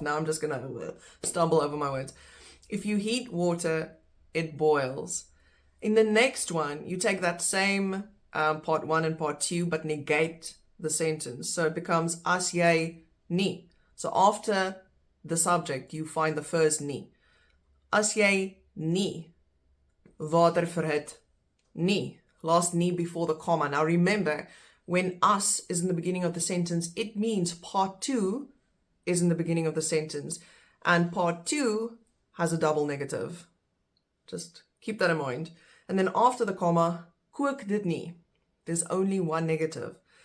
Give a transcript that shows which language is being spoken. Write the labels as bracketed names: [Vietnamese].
[English] Now I'm just going to stumble over my words. If you heat water, it boils. In the next one, you take that same part 1 and part 2, but negate the sentence. So it becomes [Afrikaans] as jy nie. [English] So after the subject, you find the first nie. [Afrikaans] As jy nie water verhit nie. [English] Last nie before the comma. Now remember, when us is in the beginning of the sentence, it means part 2 is in the beginning of the sentence. And part 2 has a double negative. Just keep that in mind. And then after the comma, [Afrikaans] kook dit nie. [English] There's only one negative.